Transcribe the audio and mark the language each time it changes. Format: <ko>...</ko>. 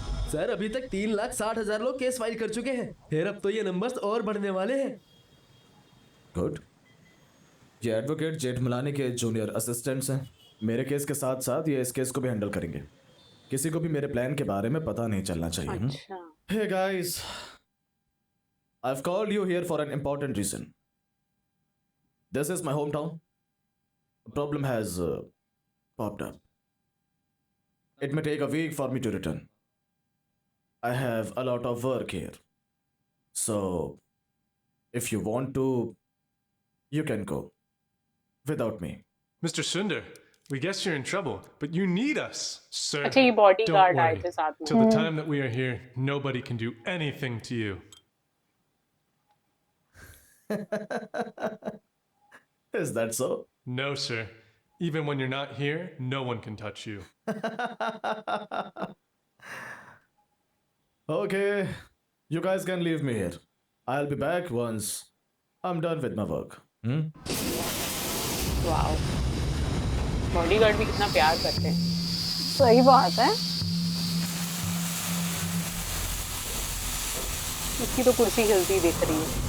<hi>Sir, अभी तक 3,60,000 लोग केस फाइल कर चुके हैं। फिर अब तो ये नंबर्स और बढ़ने वाले हैं। गुड। ये एडवोकेट जेठमलानी के जूनियर असिस्टेंट्स हैं। मेरे केस के साथ साथ ये इस केस को भी हैंडल करेंगे। किसी को भी मेरे प्लान के बारे में पता नहीं चलना चाहिए। अच्छा।</hi> <en>Hey guys, I've called you here for an important reason. This is my hometown. A problem has popped up. It may take a week for me to return. I have a lot of work here. So, if you want to, you can go without me. Mr. Sundar, we guess you're in trouble, but you need us, sir.</en> <hi>अच्छा, ये bodyguard</hi> <en>Don't</en> <hi>आए</hi> <en>worry.</en> <hi>थे साथ में।</hi> <en>Till the time that we are here, nobody can do anything to you. Is that so? No, sir. Even when you're not here, no one can touch you. Okay, you guys can leave me here. I'll be back once I'm done with my work.</en> <hi>Wow, bodyguard भी कितना प्यार करते हैं। सही बात है। उसकी तो कुर्सी हिलती दिख रही है।</hi>